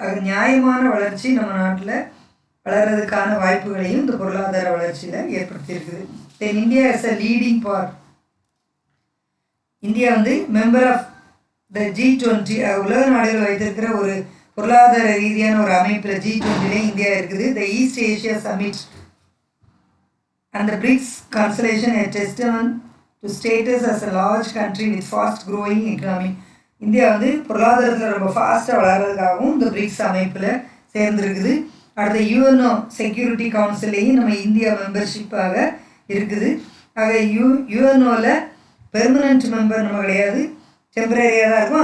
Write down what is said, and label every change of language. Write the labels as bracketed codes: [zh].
[ta] அது நியாயமான வளர்ச்சி நம்ம நாட்டில் வளர்கிறதுக்கான வாய்ப்புகளையும் இந்த பொருளாதார வளர்ச்சியில் ஏற்படுத்தியிருக்குது. [en] தென் India is a leading part. [ta] India வந்து மெம்பர் ஆஃப் த G20 உலக நாடுகள் வைத்திருக்கிற ஒரு பொருளாதார ரீதியான ஒரு அமைப்பில் G20 இந்தியா இருக்குது. [en] The East Asia summit and the BRICS consolation a testament to status as a large country with fast growing economy. [ta] India வந்து பொருளாதாரத்தில் ரொம்ப ஃபாஸ்ட்டாக வளர்கிறதுக்காகவும் இந்த பிரிக்ஸ் அமைப்பில் சேர்ந்துருக்குது. அடுத்த யூஎன்ஓ செக்யூரிட்டி கவுன்சிலையும் நம்ம இந்தியா மெம்பர்ஷிப்பாக இருக்குது. ஆக யூஎன்ஓவில் பெர்மனண்ட் மெம்பர் நம்ம கிடையாது, டெம்பரரியாக தான் இருக்கும்.